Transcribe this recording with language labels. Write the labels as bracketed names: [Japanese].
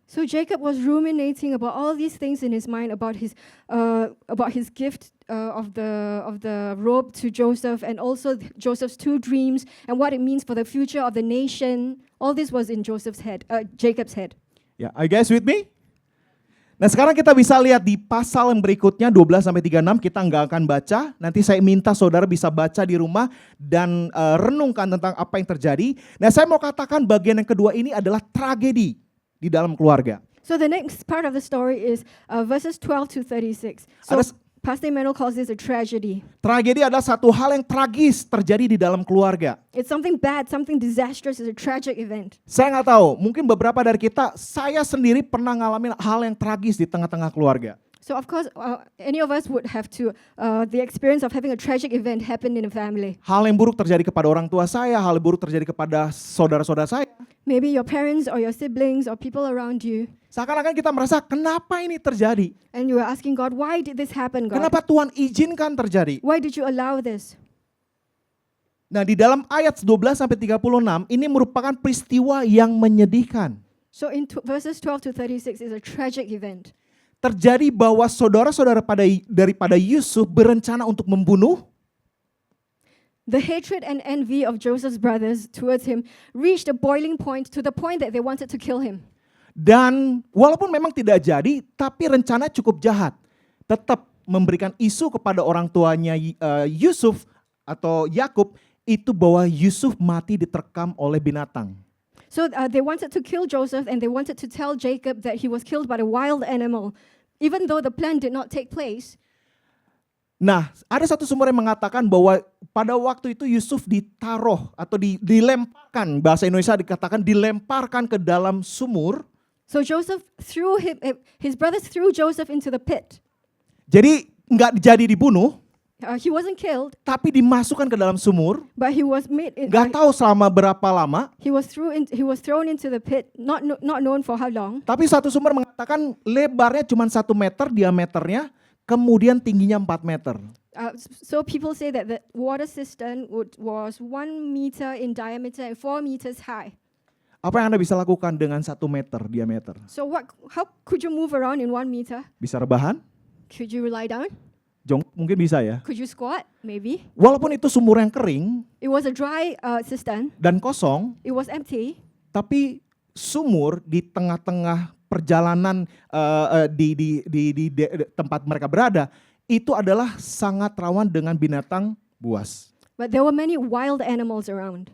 [English] So Jacob was ruminating about all these things in his mind about his gift of the robe to Joseph, and also Joseph's two dreams and what it means for the future of the nation. All this was in Jacob's head. Ya, are you guys with me? [Indonesian] Nah, sekarang kita bisa lihat di pasal yang berikutnya 12-36, kita nggak akan baca. Nanti saya minta saudara bisa baca di rumah dan renungkan tentang apa yang terjadi. Nah, saya mau katakan bagian yang kedua ini adalah tragedi di dalam keluarga. [English] So the next part of the story is verses 12 to 36. So Pastor Emmanuel calls this a tragedy. [Indonesian] Tragedi adalah satu hal yang tragis terjadi di dalam keluarga. [English] It's something bad, something disastrous, it's a tragic event. [Indonesian] Saya nggak tahu, mungkin beberapa dari kita, saya sendiri pernah ngalamin hal yang tragis di tengah-tengah keluarga. [English] So of course, any of us would have to the experience of having a tragic event happen in a family. [Indonesian] Hal yang buruk terjadi kepada orang tua saya, hal yang buruk terjadi kepada saudara-saudara saya. [English] Maybe your parents or your siblings or people around you. [Indonesian] Seakan-akan kita merasa, kenapa ini terjadi? [English] And you are asking God, why did this happen, God? [Indonesian] Kenapa Tuhan izinkan terjadi? [English] Why did you allow this? [Indonesian] Nah, di dalam ayat 12-36, ini merupakan peristiwa yang menyedihkan. [English] So in verses 12 to 36 is a tragic event. [Indonesian] Terjadi bahwa saudara-saudara daripada Yusuf berencana untuk membunuh. [English] The hatred and envy of Joseph's brothers towards him reached a boiling point to the point that they wanted to kill him. [Indonesian] Dan walaupun memang tidak jadi, tapi rencana cukup jahat. Tetap memberikan isu kepada orang tuanya Yusuf atau Yakub itu bahwa Yusuf mati diterkam oleh binatang. [English] So they wanted to kill Joseph and they wanted to tell Jacob that he was killed by a wild animal, even though the plan did not take place. [Indonesian] Nah, ada satu sumber yang mengatakan bahwa pada waktu itu Yusuf ditaruh atau dilemparkan, bahasa Indonesia dikatakan dilemparkan ke dalam sumur. [English] So Joseph his brothers threw Joseph into the pit. [Indonesian] Jadi nggak jadi dibunuh, [English] He wasn't killed, [Indonesian] tapi dimasukkan ke dalam sumur. [English] but he was [Indonesian] Nggak tahu selama berapa lama. [English] he was thrown into the pit, not known for how long. [Indonesian] Tapi satu sumber mengatakan lebarnya cuma 1 meter diameternya, kemudian tingginya 4 meter. [English] So people say that the water cistern was 1 meter in diameter and 4 meters high. [Indonesian] Apa yang Anda bisa lakukan dengan 1 meter diameter? [English] So how could you move around in 1 meter? [Indonesian] Bisa rebahan? [English] Could you lie down? [Indonesian] Jongkok mungkin bisa ya. [English] Could you squat? Maybe. [Indonesian] Walaupun itu sumur yang kering [English] It was a dry cistern. [Indonesian] dan kosong, [English] It was empty. [Indonesian] tapi sumur di tengah-tengah perjalanan di tempat mereka berada, itu adalah sangat rawan dengan binatang buas. [English] But there were many wild animals around.